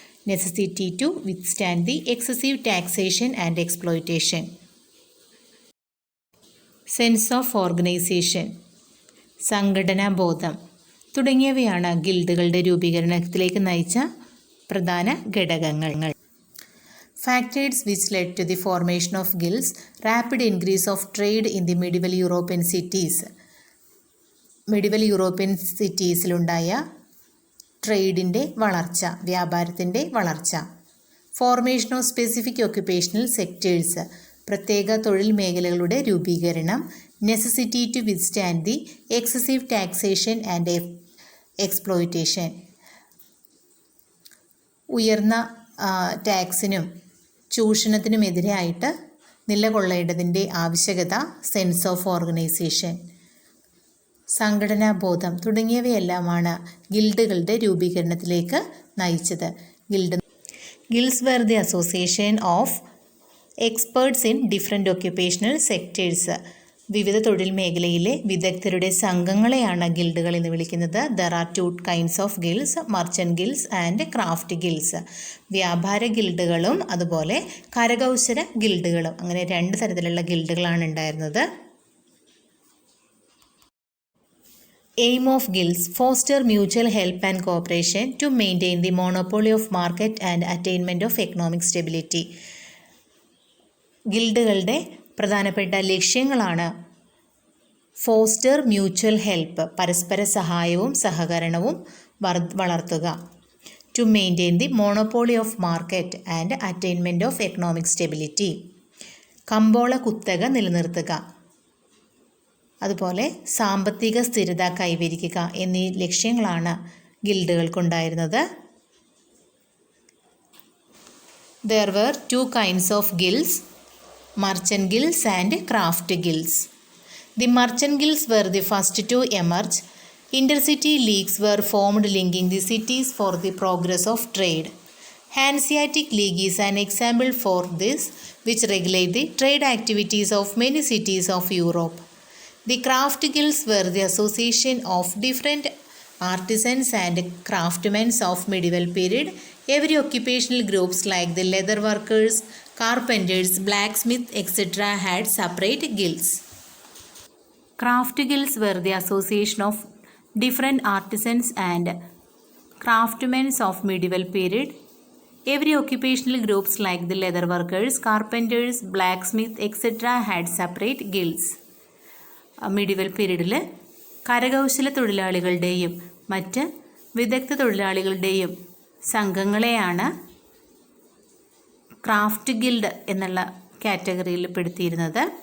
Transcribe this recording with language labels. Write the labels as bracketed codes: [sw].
[en] Necessity to withstand the excessive taxation and exploitation. Sense of organisation, [ml] സംഘടനാബോധം തുടങ്ങിയവയാണ് ഗിൽഡുകളുടെ രൂപീകരണത്തിലേക്ക് നയിച്ച പ്രധാന ഘടകങ്ങൾ. [en] Factors which led to the formation of guilds. Rapid increase of trade in the medieval European cities. [ml] Medieval European സിറ്റീസിലുണ്ടായ ട്രേഡിൻ്റെ വളർച്ച, വ്യാപാരത്തിൻ്റെ വളർച്ച. [en] formation of specific occupational sectors, [ml] പ്രത്യേക തൊഴിൽ മേഖലകളുടെ രൂപീകരണം, [en] necessity to withstand the excessive taxation and exploitation, [ml] ഉയർന്ന ടാക്സിനും ചൂഷണത്തിനുമെതിരായിട്ട് നിലകൊള്ളേണ്ടതിൻ്റെ ആവശ്യകത, [en] sense of organisation, [ml] സംഘടനാബോധം തുടങ്ങിയവയെല്ലാമാണ് ഗിൽഡുകളുടെ രൂപീകരണത്തിലേക്ക് നയിച്ചത്. [en] Guilds were the association of experts in different occupational sectors. [ml] വിവിധ തൊഴിൽ മേഖലയിലെ വിദഗ്ധരുടെ സംഘങ്ങളെയാണ് ഗിൽഡുകൾ എന്ന് വിളിക്കുന്നത്. [en] There are 2 kinds of guilds, merchant guilds and craft guilds. [ml] വ്യാപാര ഗിൽഡുകളും അതുപോലെ കരകൗശല ഗിൽഡുകളും, അങ്ങനെ 2 തരത്തിലുള്ള ഗിൽഡുകളാണ് ഉണ്ടായിരുന്നത്. [en] Aim of guilds: foster mutual help and cooperation to maintain the monopoly of market and attainment of economic stability. [ml] ഗിൽഡുകളുടെ പ്രധാനപ്പെട്ട ലക്ഷ്യങ്ങളാണ് [en] foster mutual help, [ml] പരസ്പര സഹായവും സഹകരണവും വളർത്തുക, [en] to maintain the monopoly of market and attainment of economic stability, [ml] കമ്പോള കുത്തക നിലനിർത്തുക, അതുപോലെ സാമ്പത്തിക സ്ഥിരത കൈവരിക്കുക എന്നീ ലക്ഷ്യങ്ങളാണ് ഗിൽഡുകൾക്കുണ്ടായിരുന്നത്. [en] There were 2 kinds of guilds, merchant guilds and craft guilds. The merchant guilds were the first to emerge. Intercity leagues were formed linking the cities for the progress of trade. Hanseatic League is an example for this, which regulate the trade activities of many cities of Europe. The craft guilds were the association of different artisans and craftsmen of medieval period. Every occupational groups like the leather workers, carpenters, blacksmiths, etc. had separate guilds. Craft guilds were the association of different artisans and craftsmen of medieval period. Every occupational groups like the leather workers, carpenters, blacksmiths, etc. had separate guilds. [ml] Medieval പീരീഡിൽ കരകൗശല തൊഴിലാളികളുടെയും മറ്റ് വിദഗ്ധ തൊഴിലാളികളുടെയും സംഘങ്ങളെയാണ് craft guild എന്നുള്ള കാറ്റഗറിയിൽ പെടുത്തിയിരുന്നത്.